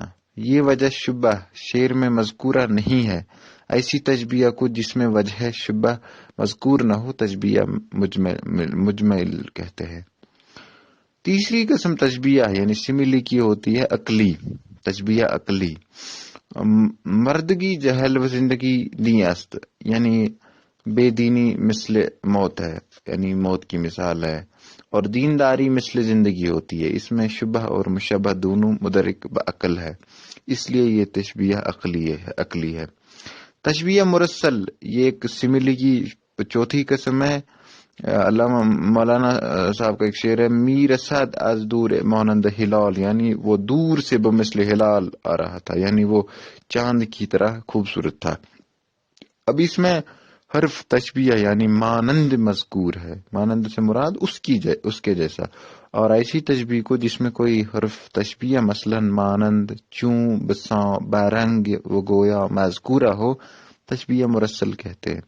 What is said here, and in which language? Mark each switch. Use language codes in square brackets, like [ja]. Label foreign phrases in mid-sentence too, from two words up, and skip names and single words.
[ur] یہ وجہ شبہ شعر میں مذکورہ نہیں ہے. ایسی تشبیہ کو جس میں وجہ شبہ مذکور نہ ہو تشبیہ مجمل کہتے ہیں. تیسری قسم تشبیہ یعنی سملی کی ہوتی ہے عقلی. تشبیہ عقلی: [fa] مردگی جہل و زندگی دی است، [ur] یعنی بے دینی مثل موت ہے، یعنی موت کی مثال ہے، اور دینداری مثل زندگی ہوتی ہے. اس میں شبہ اور مشبہ دونوں مدرک بعقل ہے، اس لیے یہ تشبیہ عقلی ہے. تشبیہ مرسل یہ ایک سملی کی چوتھی قسم ہے. علامہ مولانا صاحب کا ایک شعر ہے: [fa] می رسد از دور مانند ہلال، [ur] یعنی وہ دور سے بمثل ہلال آ رہا تھا، یعنی وہ چاند کی طرح خوبصورت تھا. اب اس میں حرف تشبیہ یعنی مانند مذکور ہے. مانند سے مراد اس کے جیسا. اور ایسی تشبیہ کو جس میں کوئی حرف تشبیہ مثلا مانند، چوں، بساں، بارنگ و گویا مذکورہ ہو تشبیہ مرسل کہتے ہیں.